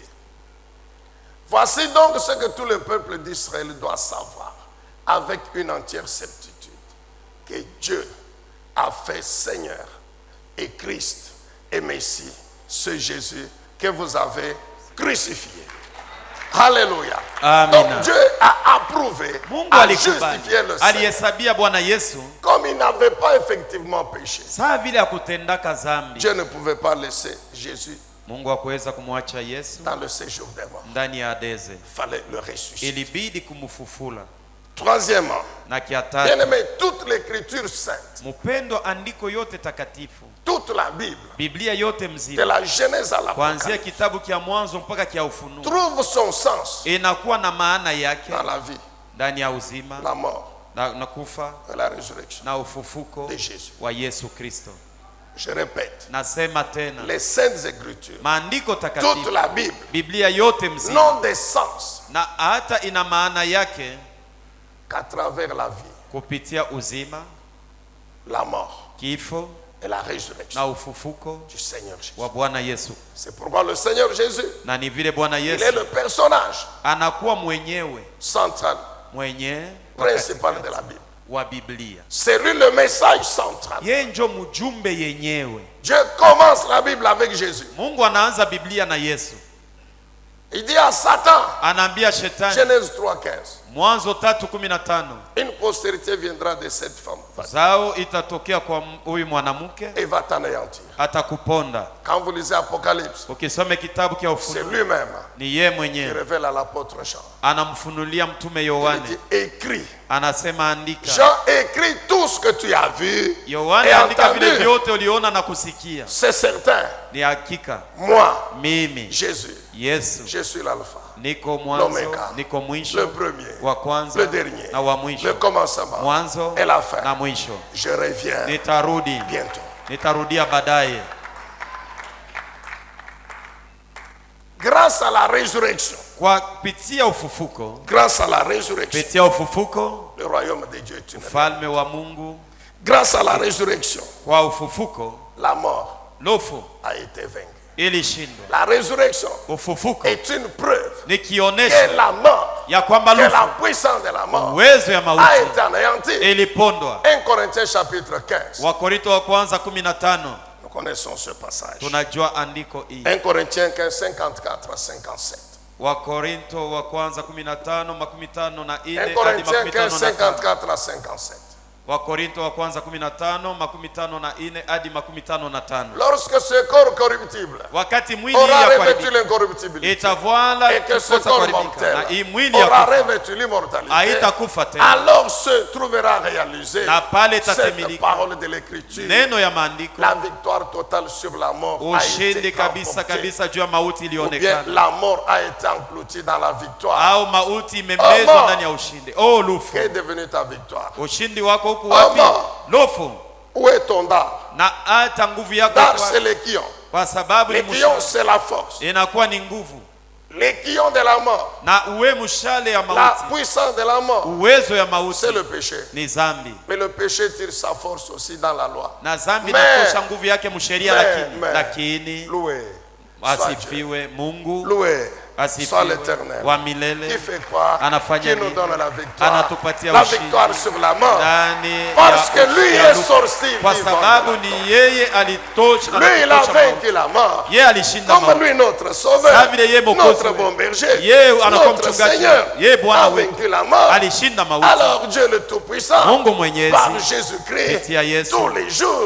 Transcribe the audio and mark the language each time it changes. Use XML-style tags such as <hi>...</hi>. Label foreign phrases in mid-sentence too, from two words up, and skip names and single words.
<fr>Voici donc ce que tout le peuple d'Israël doit savoir, avec une entière certitude, que Dieu a fait Seigneur et Christ et Messie, ce Jésus que vous avez crucifié. Alléluia.</fr> <sw>Amina.</sw> <fr>Donc Dieu a approuvé,</fr> <sw>Mungu a alikubali,</sw> <fr>justifié le Seigneur.</fr> <sw>alihesabia Bwana Yesu</sw> <fr>Comme il n'avait pas effectivement péché,</fr> <sw>saa vile akutendaka zambi.</sw> <fr>Dieu ne pouvait pas laisser Jésus</fr> <sw>Mungu hakuweza kumwacha Yesu</sw> <fr>dans le séjour des morts.</fr> <sw>ndani ya Adeze,</sw> <fr>Il fallait le ressusciter.</fr> <sw>ilibidi kumufufula.</sw> <fr>Troisièmement,</fr> <sw>Na kia</sw> <fr>bien</fr> <sw>tatu,</sw> <fr>aimé, toute l'écriture sainte,</fr> <sw>mupendo andiko yote takatifu,</sw> <fr>toute la Bible,</fr> <sw>Biblia yote</sw> <fr>de</fr> <sw>mzima,</sw> <fr>la Genèse à</fr> <sw>kuanzia</sw> <fr>l'Apocalypse,</fr> <sw>kitabu kia Mwanzo mpaka kia Ufunuo,</sw> <fr>trouve son sens</fr> <sw>inakuwa na maana yake</sw> <fr>dans la vie,</fr> <sw>ndani ya uzima</sw> <fr>la mort</fr> <sw>na kufa</sw> <fr>et la résurrection</fr> <sw>na ufufuko</sw> <fr>de Jésus.</fr> <sw>wa Yesu Kristo.</sw> <fr>Je répète,</fr> <sw>Nasema tena,</sw> <fr>les saintes écritures,</fr> <sw>maandiko</sw> <fr>toute</fr> <sw>takatifu,</sw> <fr>la Bible,</fr> <sw>Biblia yote mzima,</sw> <fr>n'ont de sens</fr> <sw>na hata ina maana yake</sw> <fr>qu'à travers la vie,</fr> <sw>kupitia uzima,</sw> <fr>la mort</fr> <sw>kifo</sw> <fr>et la résurrection</fr> <sw>na ufufuko</sw> <fr>du Seigneur Jésus.</fr> <sw>wa Bwana Yesu.</sw> <fr>C'est pourquoi le Seigneur Jésus,</fr> <sw>Na ni vile Bwana</sw> <fr>il est</fr> <sw>Yesu</sw> <fr>le personnage</fr> <sw>anakuwa mwenyewe</sw> <fr>central,</fr> <sw>mwenye</sw> <fr>principal de la Bible.</fr> <sw>wa Biblia.</sw> <fr>C'est lui le message central.</fr> <sw>Yeye njo mjumbe yenyewe.</sw> <fr>Dieu commence la Bible avec Jésus.</fr> <sw>Mungu anaanza Biblia na Yesu,</sw> <fr>Il dit à Satan,</fr> <sw>anaambia shetani,</sw> <fr>Genèse 3:15,</fr> <sw>Mwanzo 3:15,</sw> <fr>une postérité viendra de cette femme. femme.</fr> <sw>Zao itatokea kwa huyu mwanamke.</sw> <fr>Et va t'anéantir.</fr> <sw>Atakuponda.</sw> <fr>Quand vous lisez Apocalypse,</fr> <sw>Ukisome kitabu cha</sw> <fr>c'est</fr> <sw>Ufunuo,</sw> <fr>lui-même</fr> <sw>ni yeye</sw> <fr>qui</fr> <sw>mwenyewe</sw> <fr>révèle à l'apôtre Jean.</fr> <sw>anamfunulia mtume</sw> <fr>Il</fr> <sw>Yohane.</sw> <fr>dit écrit.</fr> <sw>Anasema andika.</sw> <fr>Jean écrit tout ce que tu as vu</fr> <sw>Yohane</sw> <fr>et</fr> <sw>andika vile</sw> <fr>entendu.</fr> <sw>vyote uliona na kusikia.</sw> <fr>C'est certain.</fr> <sw>Ni hakika.</sw> <fr>Moi,</fr> <sw>Mimi</sw> <fr>Jésus,</fr> <sw>Yesu</sw> <fr>je suis l'alpha,</fr> <sw>niko mwanzo,</sw> <fr>l'Oméga,</fr> <sw>niko</sw> <fr>le</fr> <sw>mwisho,</sw> <fr>premier,</fr> <sw>wa kwanza</sw> <fr>le dernier,</fr> <sw>na wa</sw> <fr>le</fr> <sw>mwisho,</sw> <fr>commencement</fr> <sw>mwanzo</sw> <fr>et la fin.</fr> <sw>na mwisho.</sw> <fr>Je reviens</fr> <sw>Nitarudi,</sw> <fr>bientôt.</fr> <sw>nitarudia baadaye.</sw> <fr>Grâce à la résurrection,</fr> <sw>Kwa kupitia ufufuko,</sw> <fr>grâce à la résurrection,</fr> <sw>kupitia ufufuko,</sw> <fr>le royaume de Dieu est une.</fr> <sw>ufalme wa Mungu.</sw> <fr>Grâce à la résurrection,</fr> <sw>Kwa ufufuko,</sw> <fr>la mort</fr> <sw>lofu</sw> <fr>a été vaincue.</fr> <sw>ilishindwa.</sw> <fr>La résurrection</fr> <sw>Ufufuko</sw> <fr>est une preuve</fr> <sw>ni</sw> <fr>que</fr> <sw>kionesho</sw> <fr>la mort,</fr> <sw>ya kwamba</sw> <fr>que la</fr> <sw>lufu,</sw> <fr>puissance de la mort</fr> <sw>uwezo ya</sw> <fr>a</fr> <sw>mauti</sw> <fr>été anéantie.</fr> <sw>ilipondwa.</sw> <fr>1 Corinthiens chapitre 15.</fr> <sw>Wakorinto wa kwanza 15</sw> <fr>Nous connaissons ce passage.</fr> <sw>tunajua andiko hii.</sw> <fr>1 Corinthiens 15, 54 à 57.</fr> <sw>Wakorinto wa kwanza 15 54 na 1 4 hadi</sw> <fr>Corinthiens 15, 55. 54 à 57.</fr> <sw>Wakorinto wa kwanza 15 54 na 4 hadi 55.</sw> <fr>Lorsque ce corps corruptible</fr> <sw>Wakati mwili</sw> <fr>aura</fr> <sw>ya</sw> <fr>revêtu</fr> <sw>kuharibika</sw> <fr>l'incorruptibilité</fr> <sw>itavala</sw> <fr>et que ce</fr> <sw>kukosa</sw> <fr>corps</fr> <sw>kuharibika, na</sw> <fr>mortel</fr> <sw>hii mwili ya</sw> <fr>aura</fr> <sw>kufa</sw> <fr>revêtu l'immortalité,</fr> <sw>haitakufa tena,</sw> <fr>alors se trouvera réalisée</fr> <sw>na pale</sw> <fr>cette</fr> <sw>itatimilika</sw> <fr>parole de l'écriture.</fr> <sw>neno ya maandiko,</sw> <fr>La victoire totale sur la mort a</fr> <sw>ushindi</sw> <fr>été</fr> <sw>kabisa</sw> <fr>remportée.</fr> <sw>kabisa juu ya mauti</sw> <fr>Ou bien</fr> <sw>ilionekana,</sw> <fr>la mort a été engloutie dans la victoire.</fr> <sw>au mauti imemezwa ndani ya ushindi. Oh lufu,</sw> <fr>Qu'est devenue ta victoire?</fr> <sw>ushindi wako huku wapi? Lufu,</sw> <fr>Où est ton dard?</fr> <sw>na hata nguvu yako</sw> <fr>Dard,</fr> <sw>kwa-</sw> <fr>c'est les quillons.</fr> <sw>kwa sababu ni</sw> <fr>Les quillons,</fr> <sw>mshale,</sw> <fr>c'est la force.</fr> <sw>inakuwa ni nguvu,</sw> <fr>Les quillons de la mort,</fr> <sw>na uwe mshale ya</sw> <fr>la</fr> <sw>mauti,</sw> <fr>puissance de la mort,</fr> <sw>uwezo ya mauti</sw> <fr>c'est le péché.</fr> <sw>ni zambi,</sw> <fr>Mais le péché tire sa force aussi dans la loi.</fr> <sw>na zambi</sw> <fr>Mais-</fr> <sw>inatosha nguvu yake msheria,</sw> <fr>mais-</fr> <sw>lakini</sw> <fr>Loué soit Dieu.</fr> <sw>asifiwe Mungu,</sw> <fr>Loué soit</fr> <sw>asifiwe</sw> <fr>l'Éternel.</fr> <sw>wa</sw> <fr>Qui</fr> <sw>milele,</sw> <fr>fait quoi?</fr> <sw>anafanya</sw> <fr>Qui nous</fr> <sw>nini?</sw> <fr>donne la victoire?</fr> <sw>Anatupatia</sw> <fr>La</fr> <sw>ushindi</sw> <fr>victoire sur la mort.</fr> <sw>ndani</sw> <fr>Parce que</fr> <sw>ya-</sw> <fr>lui</fr> <sw>ya</sw> <fr>est</fr> <sw>lufu.</sw> <fr>sorti</fr> <sw>Kwa</sw> <fr>vivant.</fr> <sw>sababu ni yeye alitosha,</sw> <fr>Lui, il a</fr> <sw>anatutosha mauti.</sw> <fr>vaincu la mort.</fr> <sw>Yeye alishinda</sw> <fr>Comme</fr> <sw>mauti.</sw> <fr>lui, notre sauveur,</fr> <sw>Sa vile yeye mwokozi</sw> <fr>notre</fr> <sw>wetu.</sw> <fr>bon berger,</fr> <sw>Yeye anakuwa</sw> <fr>notre</fr> <sw>mchungaji.</sw> <fr>Seigneur</fr> <sw>Yeye Bwana</sw> <fr>a</fr> <sw>wetu</sw> <fr>vaincu la mort.</fr> <sw>alishinda mauti.</sw> <fr>Alors Dieu le Tout-Puissant,</fr> <sw>Mungu Mwenyezi</sw> <fr>par Jésus-Christ,</fr> <sw>kupitia Yesu</sw> <fr>tous les jours,</fr>